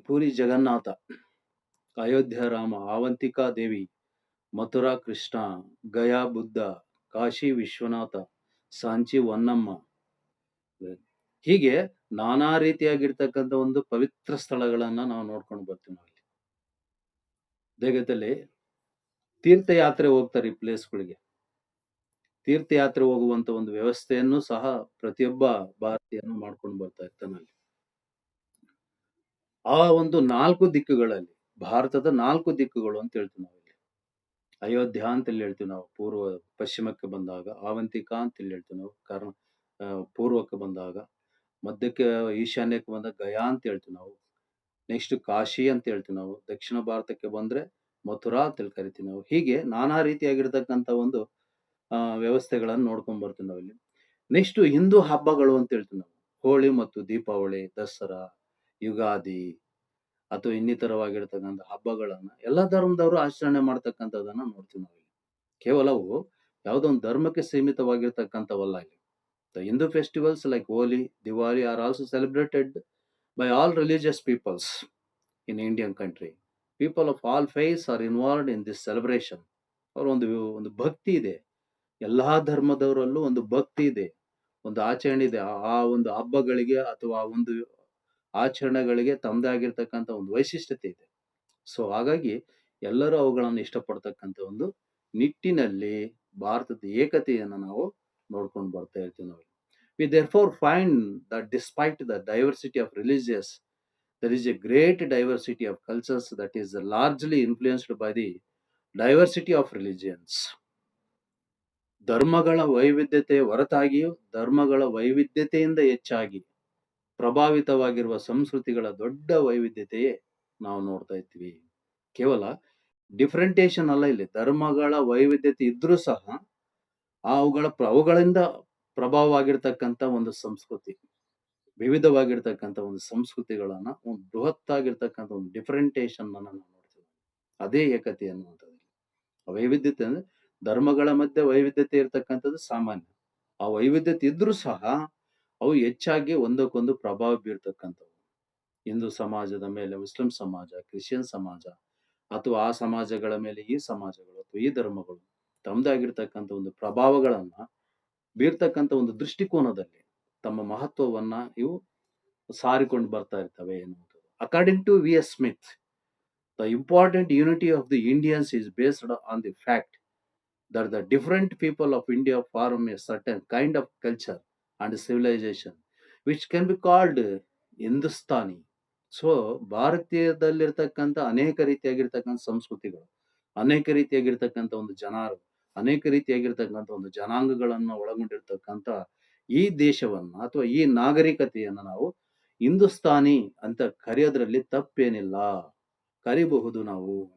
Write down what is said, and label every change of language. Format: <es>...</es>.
<en>Puri Jagannatha, Ayodhya Rama, Avantika Devi, Mathura Krishna, Gaya Buddha, Kashi Vishwanatha, Sanchi Honnamma.</en> <kn>ಹೀಗೆ ನಾನಾ ರೀತಿಯಾಗಿರ್ತಕ್ಕಂಥ ಒಂದು ಪವಿತ್ರ ಸ್ಥಳಗಳನ್ನ ನಾವು ನೋಡ್ಕೊಂಡು ಬರ್ತೀವಿ. ನಾವು ದೇಗದಲ್ಲಿ ತೀರ್ಥಯಾತ್ರೆ ಹೋಗ್ತಾರೆ ಈ ಪ್ಲೇಸ್ಗಳಿಗೆ. ತೀರ್ಥಯಾತ್ರೆ ಹೋಗುವಂತ ಒಂದು ವ್ಯವಸ್ಥೆಯನ್ನು ಸಹ ಪ್ರತಿಯೊಬ್ಬ ಭಾರತೀಯನು ಮಾಡ್ಕೊಂಡು ಬರ್ತಾ ಇರ್ತಾನೆ ಅಲ್ಲಿ. ಆ ಒಂದು 4 ದಿಕ್ಕುಗಳಲ್ಲಿ, ಭಾರತದ 4 ದಿಕ್ಕುಗಳು ಅಂತ ಹೇಳ್ತೀವಿ ನಾವು ಇಲ್ಲಿ. ಅಯೋಧ್ಯ ಅಂತ ಇಲ್ಲಿ ಹೇಳ್ತೀವಿ ನಾವು ಪೂರ್ವ ಪಶ್ಚಿಮಕ್ಕೆ ಬಂದಾಗ, ಆವಂತಿಕಾ ಅಂತ ಇಲ್ಲಿ ಹೇಳ್ತೀವಿ ನಾವು ಪೂರ್ವಕ್ಕೆ ಬಂದಾಗ, ಮಧ್ಯಕ್ಕೆ ಈಶಾನ್ಯಕ್ಕೆ ಬಂದಾಗ ಗಯಾ ಅಂತ ಹೇಳ್ತೀವಿ ನಾವು. ನೆಕ್ಸ್ಟ್ ಕಾಶಿ ಅಂತ ಹೇಳ್ತೀವಿ ನಾವು. ದಕ್ಷಿಣ ಭಾರತಕ್ಕೆ ಬಂದ್ರೆ ಮಥುರಾ ಅಂತ ಕರಿತೀವಿ ನಾವು. ಹೀಗೆ ನಾನಾ ರೀತಿಯಾಗಿರ್ತಕ್ಕಂಥ ಒಂದು ವ್ಯವಸ್ಥೆಗಳನ್ನು ನೋಡ್ಕೊಂಡ್ ಬರ್ತೀವಿ ನಾವು ಇಲ್ಲಿ. ನೆಕ್ಸ್ಟ್ ಹಿಂದೂ ಹಬ್ಬಗಳು ಅಂತ ಹೇಳ್ತೀವಿ ನಾವು. ಹೋಳಿ ಮತ್ತು ದೀಪಾವಳಿ, ದಸರಾ, ಯುಗಾದಿ ಅಥವಾ ಇನ್ನಿತರವಾಗಿರ್ತಕ್ಕಂಥ ಹಬ್ಬಗಳನ್ನ ಎಲ್ಲಾ ಧರ್ಮದವರು ಆಚರಣೆ ಮಾಡ್ತಕ್ಕಂಥದನ್ನ ನೋಡ್ತೀವಿ ನಾವು ಇಲ್ಲಿ. ಕೇವಲ ಅವು ಯಾವುದೋ ಒಂದು ಧರ್ಮಕ್ಕೆ ಸೀಮಿತವಾಗಿರ್ತಕ್ಕಂಥವಲ್ಲ ಇಲ್ಲಿ.</kn> <en>The Hindu festivals like Holi, Diwali are also celebrated by all religious peoples in Indian country. People of all faiths are involved in this celebration.</en> <kn>ಅವರ ಒಂದು ಭಕ್ತಿ ಇದೆ. ಎಲ್ಲಾ ಧರ್ಮದವರಲ್ಲೂ ಒಂದು ಭಕ್ತಿ ಇದೆ. ಒಂದು ಆಚರಣೆ ಇದೆ. ಆ ಒಂದು ಹಬ್ಬಗಳಿಗೆ ಅಥವಾ ಆ ಒಂದು ಆಚರಣೆಗಳಿಗೆ ತಮ್ಮದೇ ಆಗಿರ್ತಕ್ಕಂಥ ಒಂದು ವೈಶಿಷ್ಟ್ಯತೆ ಇದೆ. ಸೊ ಹಾಗಾಗಿ ಎಲ್ಲರೂ ಅವುಗಳನ್ನು ಇಷ್ಟಪಡ್ತಕ್ಕಂಥ ಒಂದು ನಿಟ್ಟಿನಲ್ಲಿ ಭಾರತದ ಏಕತೆಯನ್ನು ನಾವು ನೋಡ್ಕೊಂಡು ಬರ್ತಾ ಇರ್ತೀವಿ ನಾವು.</kn> <en>We therefore find that despite the diversity of religious, there is a great diversity of cultures that is largely influenced by the diversity of religions.</en> <kn>ಧರ್ಮಗಳ ವೈವಿಧ್ಯತೆಯ ಹೊರತಾಗಿಯೂ ಧರ್ಮಗಳ ವೈವಿಧ್ಯತೆಯಿಂದ ಹೆಚ್ಚಾಗಿ ಪ್ರಭಾವಿತವಾಗಿರುವ ಸಂಸ್ಕೃತಿಗಳ ದೊಡ್ಡ ವೈವಿಧ್ಯತೆಯೇ ನಾವು ನೋಡ್ತಾ ಇರ್ತೀವಿ. ಕೇವಲ ಡಿಫ್ರೆಂಟೇಷನ್ ಅಲ್ಲ, ಇಲ್ಲಿ ಧರ್ಮಗಳ ವೈವಿಧ್ಯತೆ ಇದ್ರೂ ಸಹ ಅವುಗಳಿಂದ ಪ್ರಭಾವವಾಗಿರ್ತಕ್ಕಂಥ ಒಂದು ಸಂಸ್ಕೃತಿ, ವಿವಿಧವಾಗಿರ್ತಕ್ಕಂಥ ಒಂದು ಸಂಸ್ಕೃತಿಗಳನ್ನ ಒಂದು ಬೃಹತ್ ಆಗಿರ್ತಕ್ಕಂಥ ಒಂದು ಡಿಫ್ರೆಂಟೇಷನ್ ಅನ್ನ ನಾವು ನೋಡ್ತೀವಿ. ಅದೇ ಏಕತೆ ಅನ್ನುವಂಥದ್ದು. ವೈವಿಧ್ಯತೆ ಅಂದ್ರೆ ಧರ್ಮಗಳ ಮಧ್ಯೆ ವೈವಿಧ್ಯತೆ ಇರ್ತಕ್ಕಂಥದ್ದು ಸಾಮಾನ್ಯ. ಆ ವೈವಿಧ್ಯತೆ ಇದ್ರೂ ಸಹ ಅವು ಹೆಚ್ಚಾಗಿ ಒಂದಕ್ಕೊಂದು ಪ್ರಭಾವ ಬೀರ್ತಕ್ಕಂಥವು. ಹಿಂದೂ ಸಮಾಜದ ಮೇಲೆ ಮುಸ್ಲಿಂ ಸಮಾಜ, ಕ್ರಿಶ್ಚಿಯನ್ ಸಮಾಜ, ಅಥವಾ ಆ ಸಮಾಜಗಳ ಮೇಲೆ ಈ ಸಮಾಜಗಳು ಅಥವಾ ಈ ಧರ್ಮಗಳು ತಮ್ಮದೇ ಆಗಿರ್ತಕ್ಕಂಥ ಒಂದು ಪ್ರಭಾವಗಳನ್ನ ಬೀರ್ತಕ್ಕಂಥ ಒಂದು ದೃಷ್ಟಿಕೋನದಲ್ಲಿ ತಮ್ಮ ಮಹತ್ವವನ್ನ ಇವು ಸಾರಿಕೊಂಡು ಬರ್ತಾ ಇರ್ತವೆ ಎನ್ನುವಂಥದ್ದು.</kn> <en>According to V S Smith, the important unity of the Indians is based on the fact that the different people of India form a certain kind of culture and civilization which can be called Hindustani.</en> <kn>So ಭಾರತೀಯದಲ್ಲಿರ್ತಕ್ಕಂಥ ಅನೇಕ ರೀತಿಯಾಗಿರ್ತಕ್ಕಂಥ ಸಂಸ್ಕೃತಿಗಳು, ಅನೇಕ ರೀತಿಯಾಗಿರ್ತಕ್ಕಂಥ ಒಂದು ಜನರು, ಅನೇಕ ರೀತಿಯಾಗಿರ್ತಕ್ಕಂಥ ಒಂದು ಜನಾಂಗಗಳನ್ನ ಒಳಗೊಂಡಿರ್ತಕ್ಕಂಥ ಈ ದೇಶವನ್ನ ಅಥವಾ ಈ ನಾಗರಿಕತೆಯನ್ನ ನಾವು ಹಿಂದೂಸ್ತಾನಿ ಅಂತ ಕರೆಯೋದ್ರಲ್ಲಿ ತಪ್ಪೇನಿಲ್ಲ, ಕರಿಬಹುದು ನಾವು.</kn>